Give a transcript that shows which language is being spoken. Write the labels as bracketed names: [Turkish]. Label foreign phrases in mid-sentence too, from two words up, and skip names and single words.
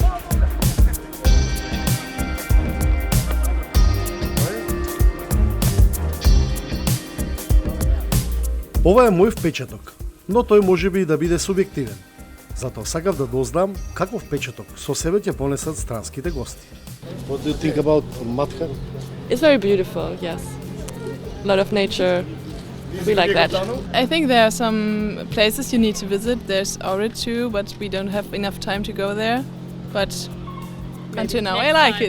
[Macedonian] Ова е мој впечаток, но тој може би и да биде субјективен. Затоа сакав да дознам каков впечаток со себе ќе понесат странските гости. [English] What do you think about Matha? It's very beautiful, yes. A lot of nature. We like that. I think there are some places you need to visit. There's Ohrid too, but we don't have enough time to go there. But until now, I like it.